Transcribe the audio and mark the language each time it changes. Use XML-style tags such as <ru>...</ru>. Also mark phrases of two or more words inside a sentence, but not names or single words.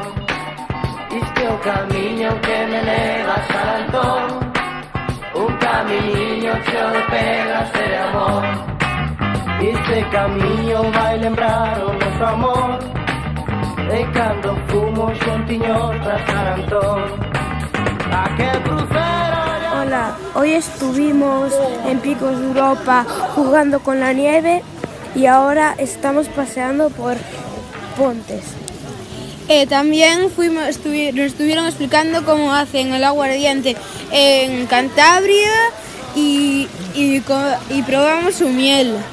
<gl>Este é o camiño que me leva a San Antón, un caminiño cheo de pedras e de amor. Este camiño vai lembrar o noso amor, de cando fumo xuntiños pra San Antón. Aquel crucero.</gl> <es>Hola, hoy estuvimos en Picos de Europa jugando con la nieve y ahora estamos paseando por Pontes. También nos estuvieron explicando cómo hacen el aguardiente en Cantabria y probamos su miel.</es>